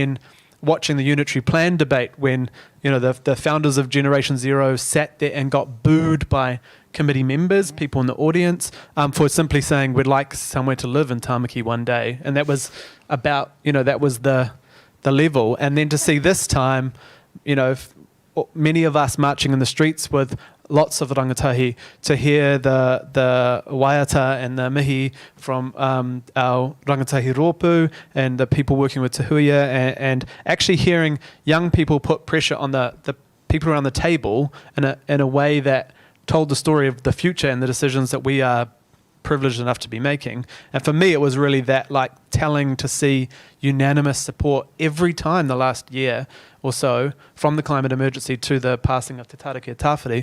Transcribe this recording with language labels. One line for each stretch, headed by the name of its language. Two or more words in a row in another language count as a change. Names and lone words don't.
English: And then watching the unitary plan debate when, the founders of Generation Zero sat there and got booed by committee members, people in the audience, for simply saying we'd like somewhere to live in Tāmaki one day. And that was about, that was the level. And then to see this time, many of us marching in the streets with lots of rangatahi, to hear the waiata and the mihi from our
Māori: rangatahi rōpū
English: and the people working with Te Huia, and actually hearing young people put pressure on the people around the table in a way that told the story of the future and the decisions that we are privileged enough to be making. And for me, it was really that telling to see unanimous support every time the last year or so, from the climate emergency to the passing of Te Tarakia Tāwhiri.